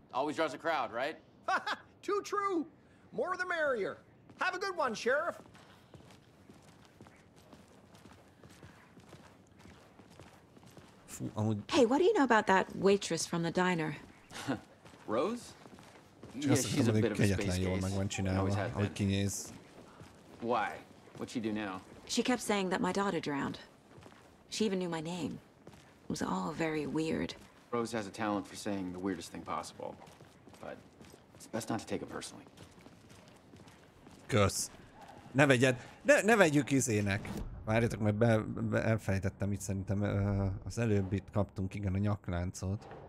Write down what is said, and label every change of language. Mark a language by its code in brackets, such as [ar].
[en] Always draws a crowd, right? Too true. More the merrier. Have a good one, Sheriff. Hey, what do you know about that waitress from the diner? Rose? [hu] Csak azt hiszem, hogy kegyetlen jól meg van csinálva, ahogy kinéz. [en] Why? What'd she do now? She kept saying that my daughter drowned. She even knew my name. It was all very weird. Rose has a talent for saying the weirdest thing possible. But it's best not to take it personally. [hu] Kösz. Ne vegyed. Ne vegyük izének. Várjatok, mert elfelejtettem itt szerintem az előbb itt kaptunk, igen, a nyakláncot.